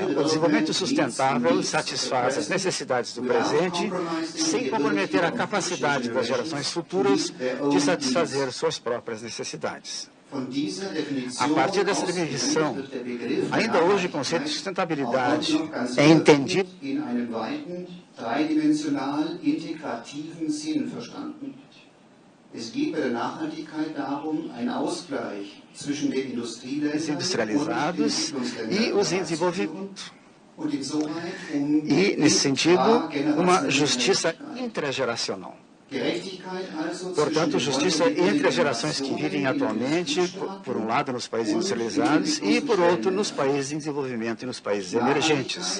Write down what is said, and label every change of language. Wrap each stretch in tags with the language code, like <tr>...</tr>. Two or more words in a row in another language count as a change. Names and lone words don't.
<pt>O desenvolvimento sustentável satisfaz as necessidades do presente sem comprometer a capacidade das gerações futuras de satisfazer suas próprias necessidades. A partir dessa definição, ainda hoje o conceito de sustentabilidade é entendido</pt> <de>Es geht bei der Nachhaltigkeit darum, einen Ausgleich zwischen den</de> <pt>industrializados e os em desenvolvimento. E, nesse sentido, uma justiça intrageracional. Portanto, justiça entre as gerações que vivem atualmente, por um lado nos países industrializados e, por outro, nos países em desenvolvimento e nos países emergentes.</pt>